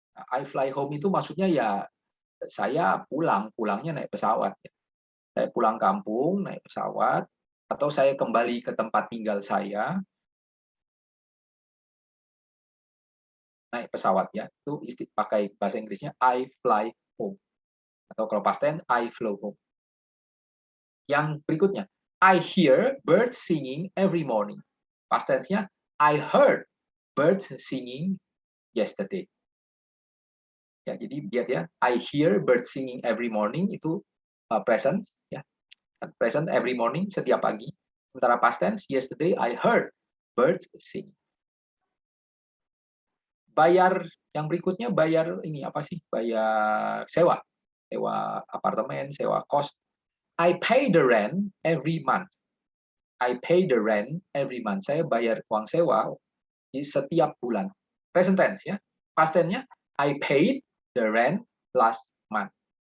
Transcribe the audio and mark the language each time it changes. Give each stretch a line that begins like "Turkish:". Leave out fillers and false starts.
English: I fly home
Indonesian: itu maksudnya ya saya pulangnya naik pesawat. Ya. Saya pulang kampung naik pesawat, atau saya kembali ke tempat tinggal saya naik pesawat ya. Itu pakai bahasa Inggrisnya
English: I fly home.
Indonesian: Atau kalau
English: past tense I flew home.
Indonesian: Yang berikutnya,
English: I hear birds singing every morning. Past tense-nya I heard birds singing yesterday.
Indonesian: Ya, jadi lihat ya,
English: I hear birds singing every morning itu present ya. Present every morning,
Indonesian: setiap pagi. Sementara
English: past tense, yesterday I heard birds singing.
Indonesian: Bayar yang berikutnya, bayar ini apa sih? Bayar sewa. Sewa apartemen, sewa kos.
English: I pay the rent every month. I pay the rent every month.
Indonesian: Saya bayar uang sewa di setiap bulan. Present tense ya.
English: Past tense-nya I paid the rent last month.